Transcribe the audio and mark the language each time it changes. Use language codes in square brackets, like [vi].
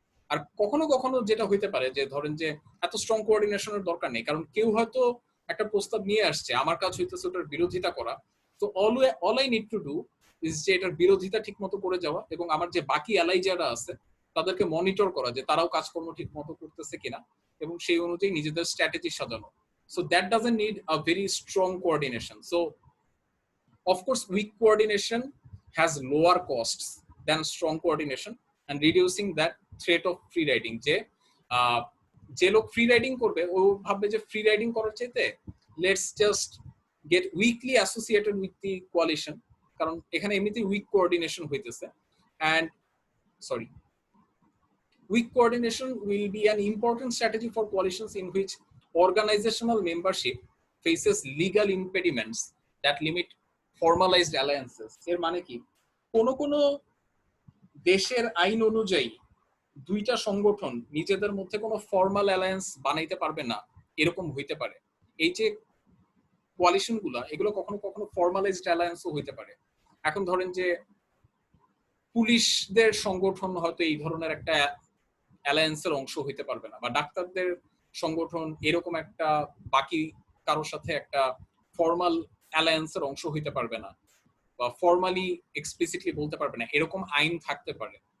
[bn] আর কখনো কখনো যেটা হইতে পারে যে ধরেন যে এত স্ট্রং কোঅর্ডিনেশনের দরকার নেই, কারণ কেউ হয়তো একটা প্রস্তাব নিয়ে আসছে, আমার কাজ হইতেছে ওটার বিরোধিতা করা। তো [en] all I need to do is [bn] যে এটার বিরোধিতা ঠিক মতো করে যাওয়া, এবং আমার যে বাকি অ্যালাই যারা আছে তাদেরকে মনিটর করা যে তারাও কাজকর্ম ঠিক মতো করতেছে কিনা, এবং সেই অনুযায়ী নিজেদের স্ট্র্যাটেজি সাজানো। [en] So that doesn't need a very strong coordination. So of course weak coordination has lower costs than strong coordination and reducing that threat of free riding. [bn] যে লোক ফ্রি রাইডিং করবে ও ভাববে যে ফ্রি রাইডিং করার চাইতে [en] let's just get weakly associated with the coalition, [bn] কারণ এখানে এমনিতেই উইক কোঅর্ডিনেশন হইতেছে। [en] And weak coordination will be an important strategy for coalitions in which organizational membership faces legal impediments that limit formalized alliances. [bn] এর মানে কি, কোন দেশের আইন অনুযায়ী দুইটা সংগঠন নিজেদের মধ্যে কোনো ফর্মাল অ্যালায়েন্স বানাইতে পারবে না, এরকম হইতে পারে। এই যে কোয়ালিশন গুলা, এগুলো কখনো কখনো ফর্মালাইজড অ্যালায়েন্সও হইতে পারে। এখন ধরেন যে পুলিশদের সংগঠন হয়তো এই ধরনের একটা অ্যালায়েন্সের অংশ হইতে পারবে না, বা ডাক্তারদের সংগঠন এরকম একটা বাকি কারোর সাথে একটা ফর্মাল অ্যালায়েন্সের অংশ হইতে পারবে না, বা ফর্মালি এক্সপ্লিসিটলি বলতে পারবে না, এরকম আইন থাকতে পারে।